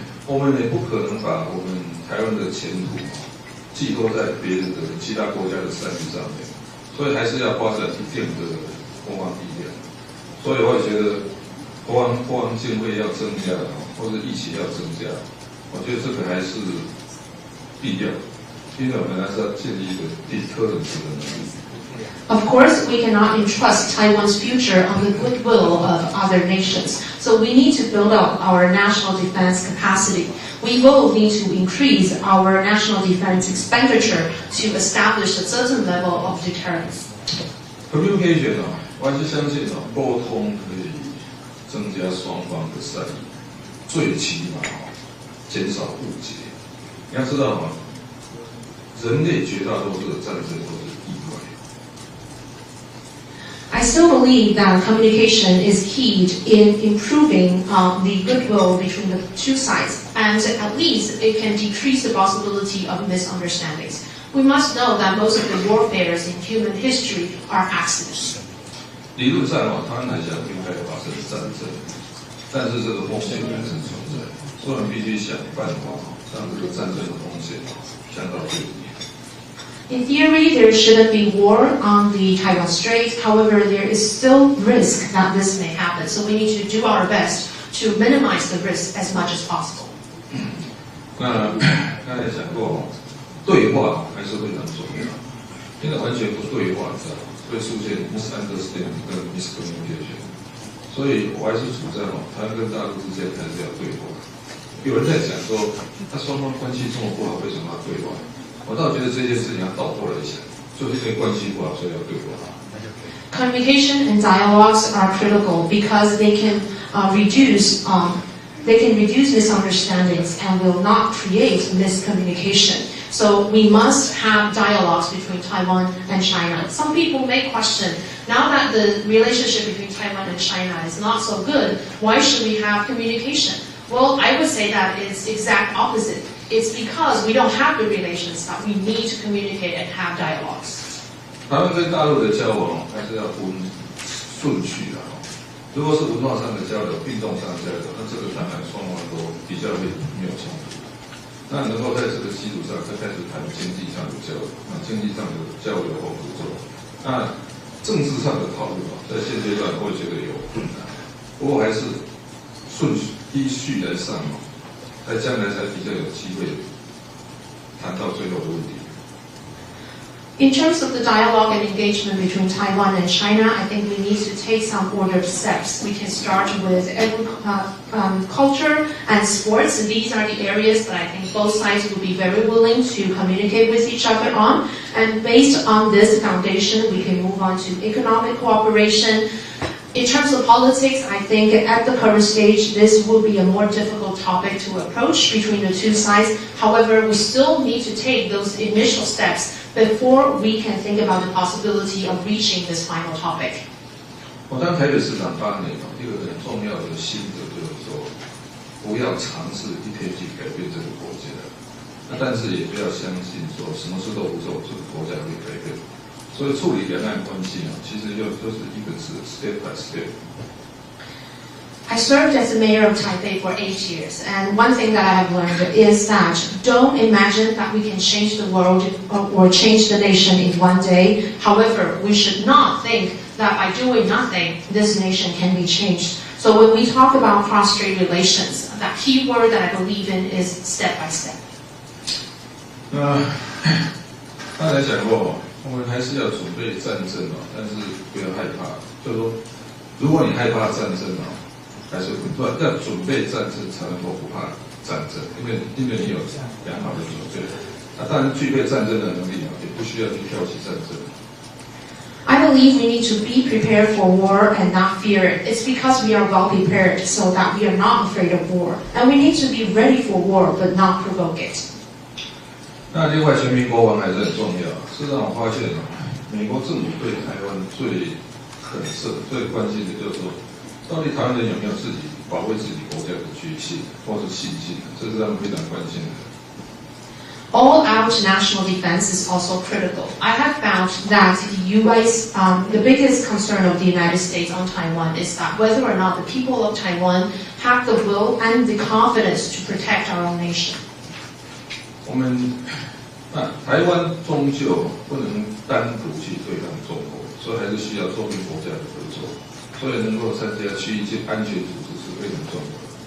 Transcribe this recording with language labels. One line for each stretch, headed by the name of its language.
Chinese: 我们也不可能把我们台湾的前途寄托在别人的其他国家的善意上面，所以还是要发展一定的国防力量。所以我也觉得国防经费要增加，或者疫情要增加，我觉得这个还是必要的。因为我们还是要建立一个deterrence的能力。
English: Of course, we cannot entrust Taiwan's future on the goodwill of other nations. So we need to build up our national defense capacity. We will need to increase our national defense expenditure to establish a certain level of deterrence.
Chinese: Communication 我还是相信沟通可以增加双方的善意，最起码减少误解。你要知道人类绝大多数的战争都是意外。
English: I still believe that communication is key in improving the goodwill between the 2 sides, and at least it can decrease the possibility of misunderstandings. We must know that most of the warfares in human history are accidents.
Chinese: 理论上台湾海峡不应该发生战争，但是这个风险还是存在，所以我们必须想办法让这个战争的风险降到最低。
English: In theory, there shouldn't be war on the Taiwan Strait. However, there is still risk that this may happen. So we need to do our best to minimize the risk as much as possible.
Chinese: 那刚才讲过，对话还是非常重要，因为完全不对话，会出现 misunderstanding 跟 miscommunication。所以我还是主张台湾跟大陆之间还是要对话。有人在讲说，双方关系这么不好，为什么要对话？我倒觉得这件事情要倒过来想，就是因为关系不好，所以要对话。
English: Communication and dialogues are critical because they can reduce misunderstandings and will not create miscommunication. So we must have dialogues between Taiwan and China. Some people may question, now that the relationship between Taiwan and China is not so good, why should we have communication? Well, I would say that it's exact opposite. It's because we don't have the relations that we need to communicate and have dialogues.
Chinese: 台湾跟大陆的交往还是要分顺序的。如果是文化上的交流、运动上的交流，那这个当然双方都比较没有冲突。那能够在这个基础上再开始谈经济上的交流，经济上的交流或合作。那政治上的讨论在现阶段我也觉得有困难，不过还是依序来上在将来才比较有机会谈到最后的问题。
English: In terms of the dialogue and engagement between Taiwan and China, I think we need to take some ordered steps. We can start with culture and sports. These are the areas that I think both sides will be very willing to communicate with each other on. And based on this foundation, we can move on to economic cooperation. In terms of politics, I think at the current stage, this will be a more difficult topic to approach between the 2 sides. However, we still need to take those initial steps before we can think about the possibility of reaching this final topic.
Chinese: 我当台北市长8年，一个很重要的心得就是说，不要尝试一天去改变这个国家，但是也不要相信说什么事都不做，这个国家会改变。所以处理两岸关系其实就是一个字
English: step by step。 I served as the mayor of Taipei for 8 years, and one thing that I have learned is that don't imagine that we can change the world or change the nation in one day. However, we should not think that by doing nothing, this nation can be changed. So when we talk about cross-strait relations, that key word that I believe in is step by step.
Chinese: 刚才讲过，我们还是要准备战争但是不要害怕。就是说，如果你害怕战争还是要准备战争才能够不怕战争，因为你有良好的准备。当然具备战争的能力也不需要去挑起战争。
English: I believe we need to be prepared for war and not fear it. It's because we are well prepared so that we are not afraid of war. And we need to be ready for war but not provoke it.
Chinese: 那另外，全民国防还是很重要。事实上，我发现美国政府对台湾最关心的就是说，到底台湾人有没有自己保卫自己国家的决心或是信心，这是他们非常关心的。
English: All-out national defense is also critical. I have found that the biggest concern of the United States on Taiwan is that whether or not the people of Taiwan have the will and the confidence to protect our own nation.
Chinese: 我们台湾终究不能单独去对抗中国，所以还是需要周边国家的合作，所以能够参加区域安全组织是非常重要的。